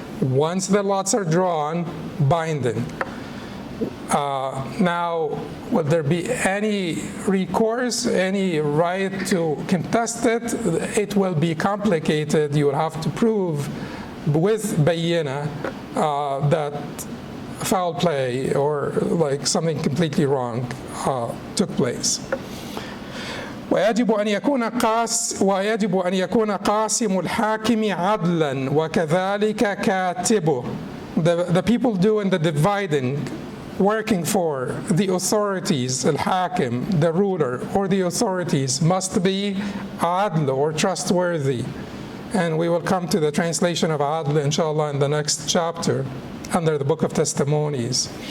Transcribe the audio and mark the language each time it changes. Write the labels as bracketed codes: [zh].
[en] Once the lots are drawn, binding. Now, will there be any recourse, any right to contest it? It will be complicated. You will have to prove with bayyina that foul play or like something completely wrong took place. [ar] ويجب أن يكون قاسم الحاكم عدلا وكذلك كاتبه. [en] The people doing the dividing, working for the authorities, al-hakim, the ruler, or the authorities, must be adl, or trustworthy. And we will come to the translation of adl, inshallah, in the next chapter, under the book of Testimonies.